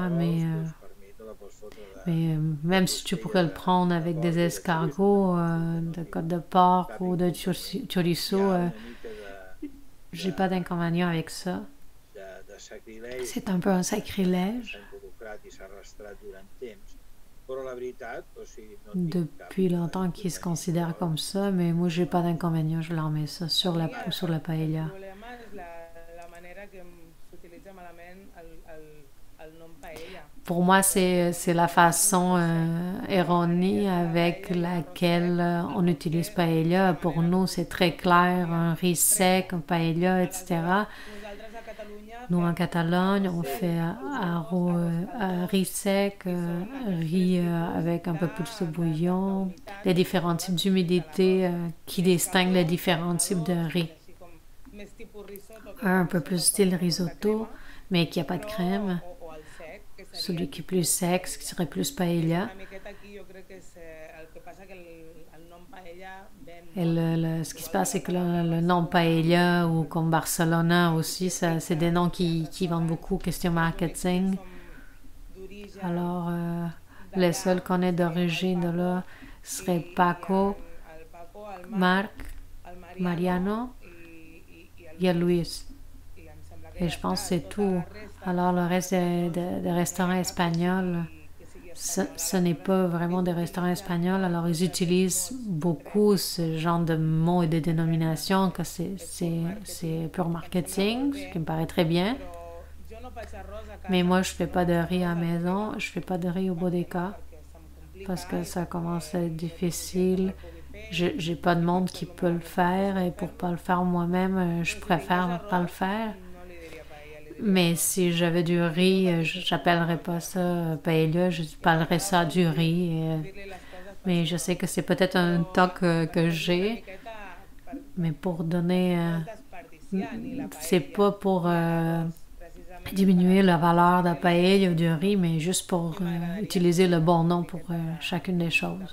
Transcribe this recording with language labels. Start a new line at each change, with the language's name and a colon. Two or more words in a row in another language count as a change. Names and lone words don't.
French: Mais même si tu pourrais le prendre avec des escargots, de côte de porc ou de chorizo, j'ai pas d'inconvénient avec ça. C'est un peu un sacrilège. Depuis longtemps qu'il se considère comme ça, mais moi j'ai pas d'inconvénient, je leur mets ça sur la paella.
Catalan: El problema és la manera que s'utilitza malament el nom paella.
French: Pour moi, c'est la façon erronée avec laquelle on utilise paella. Pour nous, c'est très clair, un riz sec, un paella, etc.
Catalan: Nosaltres a Catalunya
French: Nous, en Catalogne, on fait riz sec, riz avec un peu plus de bouillon, les différents types d'humidité qui distinguent les différents types de riz.
Catalan: així com més tipus risotto
French: Un peu plus style risotto, mais qui n'a pas de crème.
Catalan: o el sec, que seria
French: Celui qui est plus sec, ce qui serait plus paella.
Catalan: una miqueta aquí, jo crec que és el que passa que el nom paella ven
French: Et ce qui se passe, c'est que le nom paella ou comme Barcelona aussi, c'est des noms qui vendent beaucoup, question marketing.
Catalan: d'origen.
French: Alors, les seuls qu'on ait d'origine de là seraient Paco,
Catalan: El Paco, el Marc, el Mariano i
French: et Luis.
Catalan: i em sembla que
French: Et je pense que c'est tout. Alors, le reste des restaurants espagnols, ce n'est pas vraiment des restaurants espagnols. Alors, ils utilisent beaucoup ce genre de mots et de dénominations, que c'est pur marketing, ce qui me paraît très bien.
Catalan: jo no faig arròs a casa
French: Mais moi, je fais pas de riz à la maison, je fais pas de riz au Bodega
Catalan: perquè se'm complica
French: parce que ça commence à être difficile. J'ai pas de monde qui peut le faire et pour pas le faire moi-même, je préfère pas le faire.
Catalan: no li diria paella, li
French: Mais si j'avais du riz, j'appellerais pas ça paella, je parlerais ça du riz. Mais je sais que c'est peut-être un toc que j'ai, mais pour donner... c'est pas pour diminuer la valeur de paella ou du riz, mais juste pour utiliser le bon nom pour chacune des choses.